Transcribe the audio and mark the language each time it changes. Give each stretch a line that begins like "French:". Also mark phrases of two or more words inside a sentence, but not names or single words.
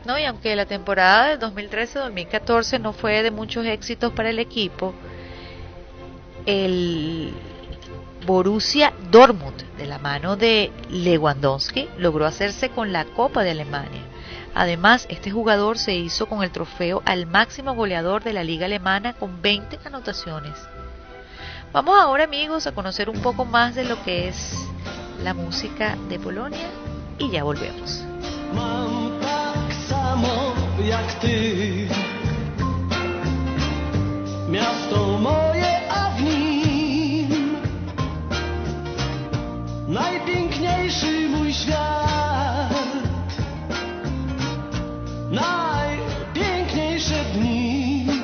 Spanish: No, y aunque la temporada de 2013-2014 no fue de muchos éxitos para el equipo, el Borussia Dortmund, de la mano de Lewandowski, logró hacerse con la Copa de Alemania. Además, este jugador se hizo con el trofeo al máximo goleador de la liga alemana con 20 anotaciones. Vamos ahora, amigos, a conocer un poco más de lo que es la música de Polonia y ya volvemos.
Polish: Mam tak samo jak ty, miasto moje, a w nim najpiękniejszy mój świat, najpiękniejsze dni.